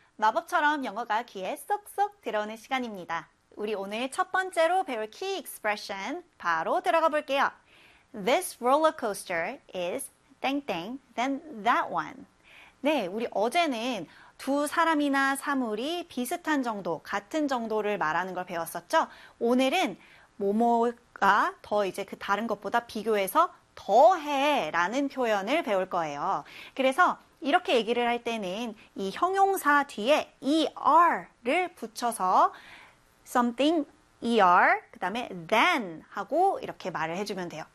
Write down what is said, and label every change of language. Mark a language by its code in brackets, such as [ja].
[ko] 마법처럼 영어가 귀에 쏙쏙 들어오는 시간입니다. 우리 오늘 첫 번째로 배울 [en] key expression [ko] 바로 들어가 볼게요. [en] This roller coaster is 땡땡 than that one. [ko] 네, 우리 어제는 두 사람이나 사물이 비슷한 정도, 같은 정도를 말하는 걸 배웠었죠? 오늘은 뭐뭐가 더 이제 그 다른 것보다 비교해서 더해라는 표현을 배울 거예요. 그래서 이렇게 얘기를 할 때는 이 형용사 뒤에 er를 붙여서 something er, 그다음에 than 하고 이렇게 말을 해주면 돼요.